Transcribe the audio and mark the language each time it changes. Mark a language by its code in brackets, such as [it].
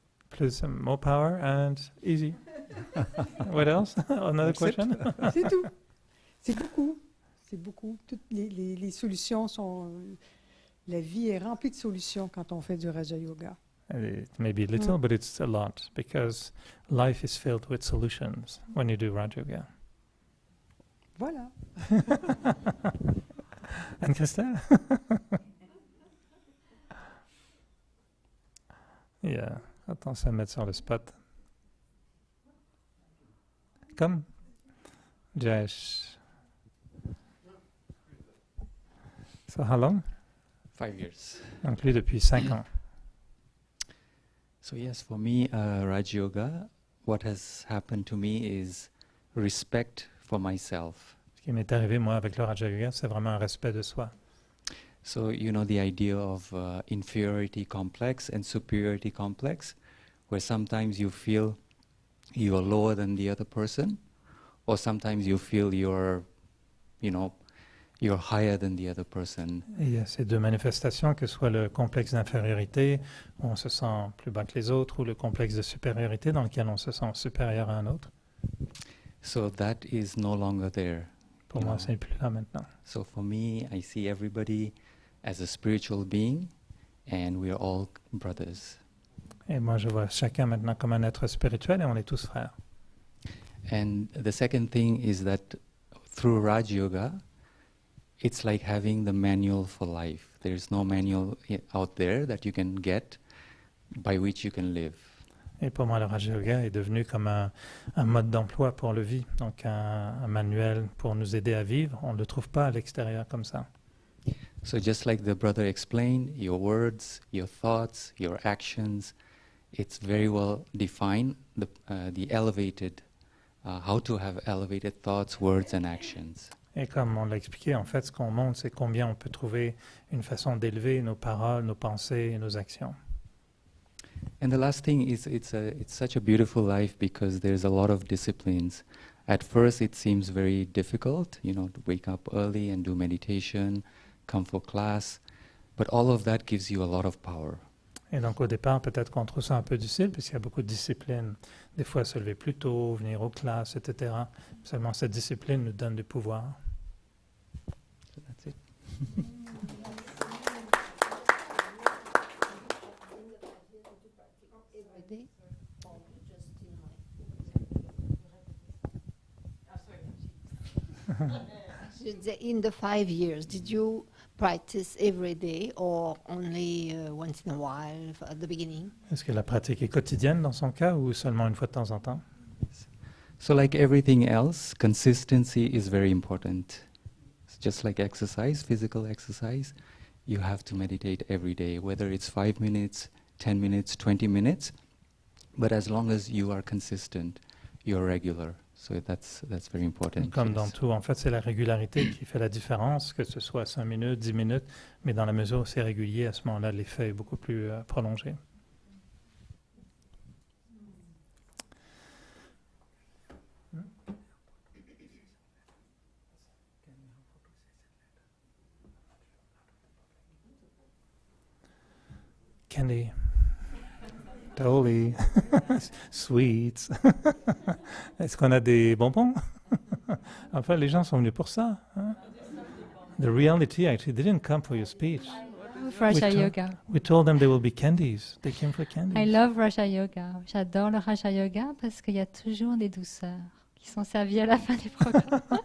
[en] Plus, more power and easy. What else? Another question? [fr] C'est tout. C'est beaucoup. C'est beaucoup. Toutes les solutions sont... La vie est remplie de solutions quand on fait du Raja Yoga. [en] It may be little, but it's a lot, because life is filled with solutions when you do Raja Yoga. [fr] Voilà. Anne-Christelle? Yeah, attention à mettre sur le spot. Comme Jayesh. [en] So how long? 5 years. [fr] Donc lui depuis 5 ans. [en] So yes, for me, Raj Yoga, what has happened to me is respect for myself. [fr] Ce qui m'est arrivé moi avec le Raja Yoga, c'est vraiment un respect de soi. [en] So you know the idea of inferiority complex and superiority complex, where sometimes you feel you are lower than the other person, or sometimes you feel you're higher than the other person. [fr] Et il y a ces deux manifestations, que ce soit le complexe d'infériorité, où on se sent plus bas que les autres, ou le complexe de supériorité, dans lequel on se sent supérieur à un autre. [en] So that is no longer there. [fr] Pour moi, c'est plus là maintenant. [en] So for me, I see everybody as a spiritual being, and we are all brothers. [fr] Et moi, je vois chacun maintenant comme un être spirituel, et on est tous frères. [en] And the second thing is that through Raj Yoga, it's like having the manual for life. There's no manual out there that you can get by which you can live. [fr] Et pour moi, le Raja Yoga est devenu comme un mode d'emploi pour le vie, donc un manuel pour nous aider à vivre. On ne le trouve pas à l'extérieur comme ça. [en] So just like the brother explained, your words, your thoughts, your actions, it's very well defined, the elevated, how to have elevated thoughts, words and actions. [fr] Et comme on l'a expliqué, en fait, ce qu'on montre, c'est combien on peut trouver une façon d'élever nos paroles, nos pensées et nos actions. [en] And the last thing is it's such a beautiful life because there's a lot of disciplines. At first it seems very difficult, to wake up early and do meditation, come for class, but all of that gives you a lot of power. [fr] Et donc au départ, peut-être qu'on trouve ça un peu difficile, puisqu'il y a beaucoup de disciplines. Des fois, se lever plus tôt, venir aux classes, etc. Seulement cette discipline nous donne du pouvoir. [en] So that's it. In the 5 years, did you practice every day or only once in a while at the beginning? [fr] Est-ce que la pratique est quotidienne dans son cas ou seulement une fois de temps en temps? [en] So like everything else, consistency is very important. It's just like exercise, physical exercise, you have to meditate every day, whether it's 5 minutes, 10 minutes, 20 minutes, but as long as you are consistent, you're regular. So that's very important. [fr] Comme dans tout, en fait, c'est la régularité qui fait la différence, que ce soit 5 minutes, 10 minutes, mais dans la mesure où c'est régulier, à ce moment-là, l'effet est beaucoup plus prolongé. [en] Candy. Totally. Sweets. [fr] Est-ce qu'on a des bonbons? Enfin, les gens sont venus pour ça. Hein? [en] The reality, actually, they didn't come for your speech. Raja Yoga. We told them there will be candies. They came for candies. I love Raja Yoga. [fr] J'adore le Raja Yoga parce qu'il y a toujours des douceurs qui sont servies à la fin des programmes.